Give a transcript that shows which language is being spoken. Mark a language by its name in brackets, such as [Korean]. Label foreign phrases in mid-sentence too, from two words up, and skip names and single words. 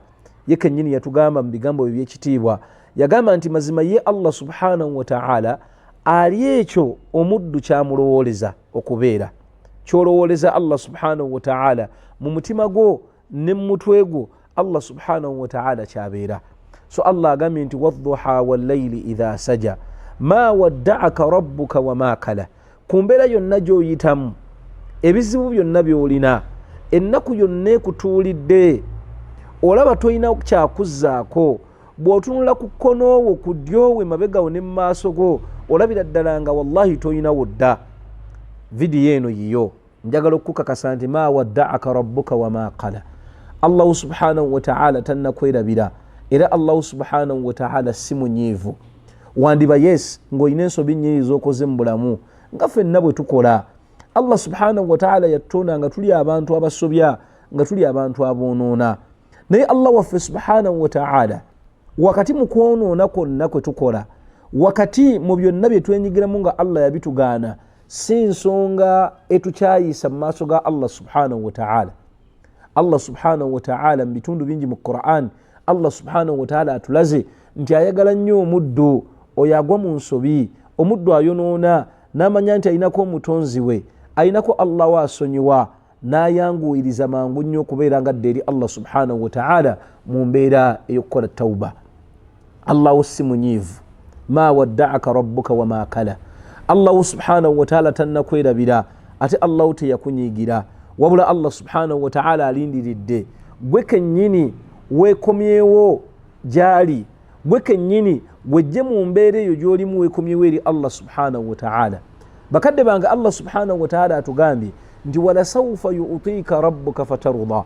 [Ganda] Ye kennyini yatugamba mu bigambo bye by'ekitiibwa, yagamba nti mazima ye [Arabic] الله سبحانه وتعالى [Ganda] ali ekyo omuddu kyamulowooleza okubeera. Kyolowooleza [Arabic] الله سبحانه وتعالى [Ganda] mu mutima gwo ne mu mutwe gwo, [Arabic] الله سبحانه وتعالى [Ganda] kyabeera. [Arabic] So Allah agambye nti والضحى والليل إذا سجى ما ودعك ربك وما قلى. [Ganda] Ku mbeera yonna gy'oyitamu, ebizibu byonna by'olina, ennaku yonna ekutuulidde, olaba tolina kyakuzzaako, bw'otunula ku kkonoowo ku ddyowo emabegawo ne mu maaso go, olabira ddala nga wallahi tolinawo dda. Vidiyo eno yiyo njagala okukakasa nti [Arabic] ما ودعك ربك وما قلى. الله سبحانه وتعالى [Ganda] tannakwerabira, era [Arabic] الله سبحانه وتعالى [Ganda] si munyiivu. Wandiba yes ng'olina ensobi nnyingi z'okoze mu bulamu nga ffenna bwe tukola. [Arabic] الله سبحانه وتعالى [Ganda] yatutonda nga tuli abantu abasobya, nga tuli abantu aboonoona. Naye Allah waffe subhanahu wa ta'ala wakati mu kwonoona kwonna kwe tukola, wakati mu byonna bye twenyigiramu nga Allah yabitugaana, si nsonga etukyayisa mu maaso ga [Arabic] الله سبحانه وتعالى. الله سبحانه وتعالى [Ganda] mu bitundu bingi mu Qur'an, [Arabic] الله سبحانه وتعالى [Ganda] atulaze nti ayagala nnyo omuddu oyo agwa mu nsobi, omuddu ayonoona n'amanya nti ayinako omutonzi we, ayinako Allah wa asonyiwa, n'ayanguwiriza mangu nnyo okubeera nga adda eri [Arabic] الله سبحانه وتعالى [Ganda] mu mbeera ey'okukola tawba. Allahu si munyiivu. [Arabic] ما ودعك ربك وما قلى. الله سبحانه وتعالى [Ganda] tannakwerabira, ate Allahu teyakunyiigira, wabula [Arabic] الله سبحانه وتعالى [Ganda] alindiridde. Gwe kennyini weekomyewo gy'ali, gwe kennyini wejje mu mbeera eyo gy'olimu weekomyewo eri [Arabic] الله سبحانه وتعالى. [Ganda] Bakadde bange, [Arabic] الله سبحانه وتعالى [Ganda] atugambye nti [Arabic] ولسوف يعطيك ربك فترضى.